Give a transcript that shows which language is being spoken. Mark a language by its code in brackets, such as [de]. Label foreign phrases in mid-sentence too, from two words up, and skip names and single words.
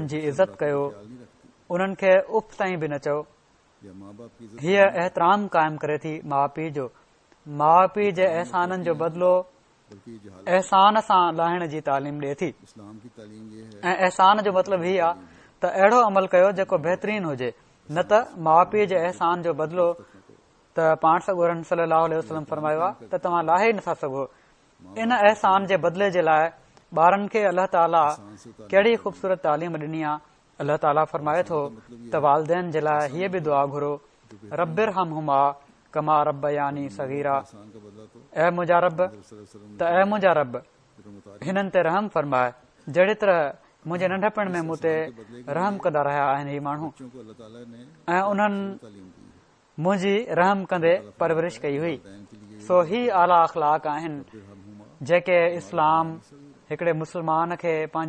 [sd] جي عزت ڪيو انهن کي اف تائين به نه چئو هيءَ احترام قائم ڪري ٿي ماءُ پيءُ جو ماءُ پيءُ جي احسانن جو بدلو احسان سان لاهڻ جي تعليم ڏئي ٿي ۽ احسان جو مطلب هيءُ آهي ته اهڙو عمل ڪيو جيڪو بهترين هجي نه ته ماءُ پيءُ جي احسان جو بدلو ته پاڻ سڳورن [ar] صلى الله عليه وسلم [sd] فرمايو آهي ته توهان لاهي نٿا سگهو ان احسان جي بدلي جي لاءِ ٻارن کي الله تعاليٰ ڪهڙي خوبصورت تعليم ڏني آهي الله تعاليٰ فرمائي ٿو ته والدين جي لاءِ هيءَ به دعا گهرو [ar] رب ارحمهما كما ربياني صغيرا [sd] اي منهنجا رب هنن تي رحم فرمائي جهڙي طرح منهنجي ننڍپڻ ۾ مون تي رحم ڪندا رهيا آهن هي ماڻهو ۽ انهن منهنجي رحم ڪندي پرورش ڪئي هئي سو هي اعليٰ اخلاق آهن جيڪي اسلام هڪڙي مسلمان کي پنهنجي